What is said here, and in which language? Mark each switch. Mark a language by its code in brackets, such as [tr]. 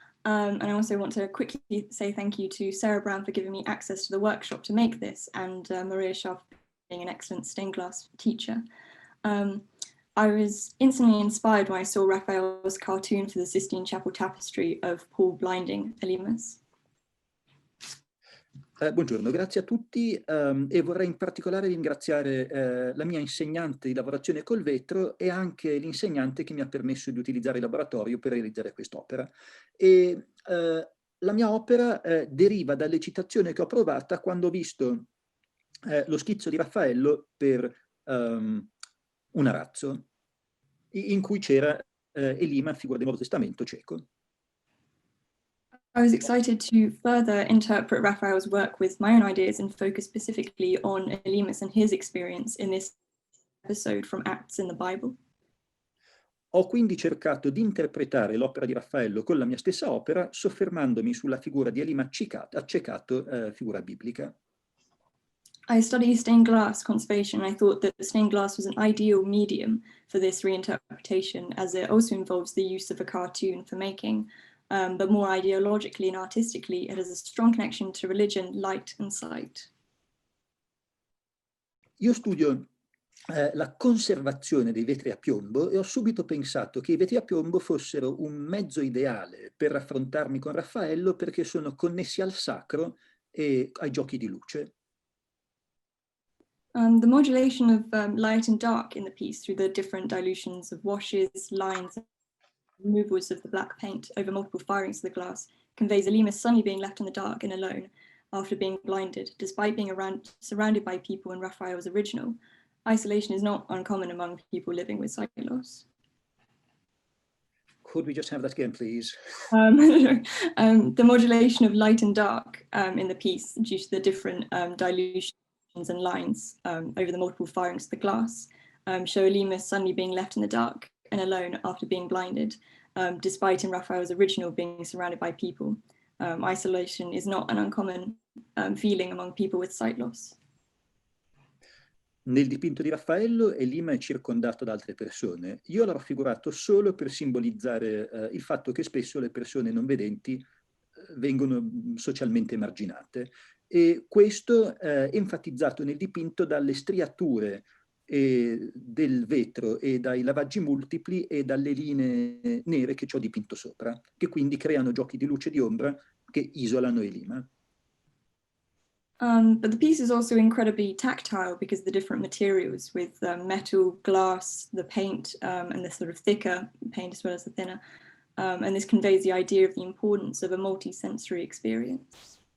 [en] And I also want to quickly say thank you to Sarah Brown for giving me access to the workshop to make this, and Maria Shaw for being an excellent stained glass teacher. I was instantly inspired when I saw Raphael's cartoon for the Sistine Chapel tapestry of Paul blinding Elimas. [it] Buongiorno, grazie a tutti e vorrei in particolare ringraziare la mia insegnante di lavorazione col vetro e anche l'insegnante che mi ha permesso di utilizzare il laboratorio per realizzare quest'opera. E la mia opera deriva dall'eccitazione che ho provata quando ho visto lo schizzo di Raffaello per un arazzo in cui c'era Elima, figura del Nuovo Testamento cieco. [en] I was excited to further interpret Raphael's work with my own ideas and focus specifically on Elimas and his experience in this episode from Acts in the Bible. [it] Ho quindi cercato di interpretare l'opera di Raffaello con la mia stessa opera, soffermandomi sulla figura di Elima accecato, figura biblica. [en] I study stained glass conservation, and I thought that stained glass was an ideal medium for this reinterpretation, as it also involves the use of a cartoon for making. But more ideologically and artistically, it has a strong connection to religion, light and sight. [it] Io studio la conservazione dei vetri a piombo e ho subito pensato che i vetri a piombo fossero un mezzo ideale per raffrontarmi con Raffaello perché sono connessi al sacro e ai giochi di luce. [en] The modulation of light and dark in the piece through the different dilutions of washes, lines, and removals of the black paint over multiple firings of the glass conveys Alima suddenly being left in the dark and alone after being blinded, despite being surrounded by people in Raphael's original. Isolation is not uncommon among people living with sight loss. Could we just have that again, please? The modulation of light and dark in the piece due to the different dilutions and lines over the multiple firings of the glass show Alima suddenly being left in the dark and alone after being blinded, despite in Raphael's original being surrounded by people. Isolation is not an uncommon feeling among people with sight loss. [it] Nel dipinto di Raffaello Elima è circondato da altre persone. Io l'ho raffigurato solo per simbolizzare il fatto che spesso le persone non vedenti vengono socialmente emarginate, e questo è enfatizzato nel dipinto dalle striature del vetro e dai lavaggi multipli e dalle linee nere che ci ho dipinto sopra, che quindi creano giochi di luce e di ombra che isolano Elima. [en] But the piece is also incredibly tactile because of the different materials with metal, glass, the paint, and the sort of thicker paint as well as the thinner. And this conveys the idea of the importance of a multi-sensory experience.